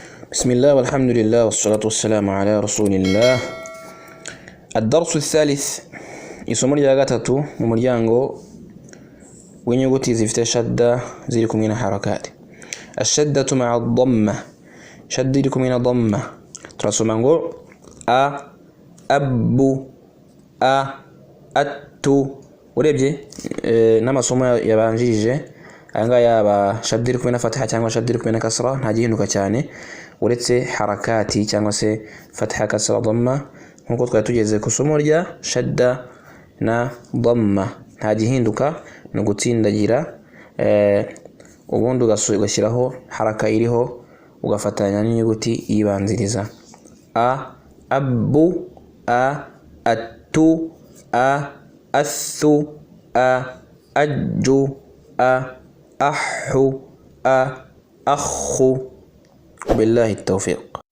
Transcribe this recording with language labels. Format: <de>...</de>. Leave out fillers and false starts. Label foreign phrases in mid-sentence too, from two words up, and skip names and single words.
<ar>بسم الله والحمد لله والصلاة والسلام على رسول الله. الدرس الثالث</ar> <rw>isomo rya gatatu mu muryango w'inyuguti zifite shadda ziri kumwe na harakati.</rw> <ar>الشدة مع الضمة,</ar> <rw>shadda iri kumwe na dhamma. Turasoma ngo a, abu, a, attu. Urebye n'amasomo yabanjije anga yaba shadda iri kumwe na fatha cyangwa shadda iri kumwe na kasra nta gihinduka cyane uretse harakati cyangwa se fatha kasra dhamma. Nkuko twari tugeze ku somo rya shadda na dhamma nta gihinduka no gutsindagira ubundi ugashyiraho haraka iriho ugafatanya n'inyuguti yibanziriza.</rw> <ar>A, abu, a, attu, a, athu, a, ajju, a, ahhu, a, akhu. بالله التوفيق.</ar>